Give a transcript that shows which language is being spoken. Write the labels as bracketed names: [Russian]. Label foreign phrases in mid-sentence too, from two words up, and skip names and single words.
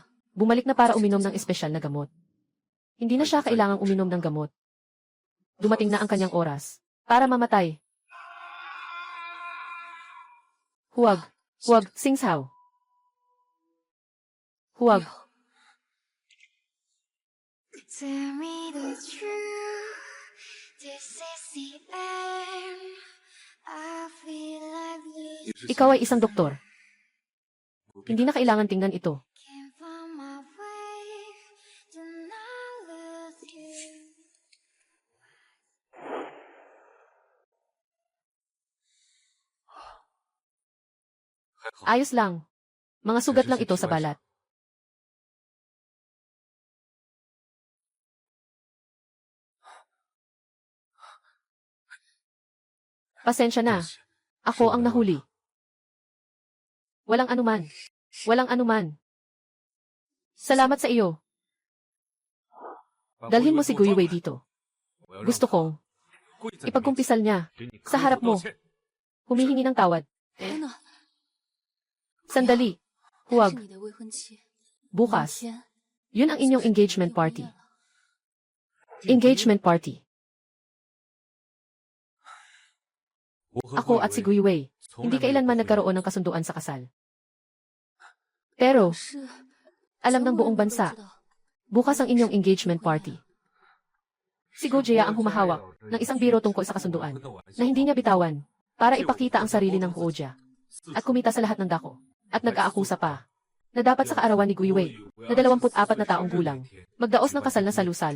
[Filipino] Bumalik na para uminom ng espesyal na gamot. Hindi na siya kailangang uminom ng gamot. Dumating na ang kanyang oras. Para mamatay. Huwag, Singzhao. Huwag. [English] Tell me the truth. This is the end. I feel like losing. [Filipino] Ikaw ay isang doktor. Hindi na kailangan tingnan ito. [English] Can't find my way to not lose you. [Filipino] Ayos lang. Mga sugat lang ito sa balat. Pasensya na. Ako ang nahuli. Walang anuman. Walang anuman. Salamat sa iyo. Dalhin mo si Gui Wei dito. Gusto kong ipagkumpisal niya sa harap mo. Humihingi ng tawad. [Chinese] 天哪， [Filipino] Sandali. [Chinese] 她 [Filipino] Huwag. [Chinese] 是你的未婚妻。 [Filipino] Bukas. [Chinese] 明天 [Filipino] Yun ang inyong engagement [Chinese] 就婚 [Filipino] party. [Chinese] 宴了。 [English] Engagement party. [Filipino] Ako at si Gui Wei, hindi kailanman nagkaroon ng kasunduan sa kasal. Pero, [Chinese] 可是 [Filipino] alam ng [Chinese] 所有 [Filipino] buong [Chinese] 人都 [Filipino] bansa, [Chinese] 知道 [Filipino] bukas ang inyong [English] engagement party. [Filipino] Si Gojia ang humahawak ng isang biro tungkol sa kasunduan na hindi niya bitawan para ipakita ang sarili ng Huoja at kumita sa lahat ng dako at nag-aakusa pa na dapat sa kaarawan ni Gui Wei na 24 na taong gulang magdaos ng kasal na salu-salo.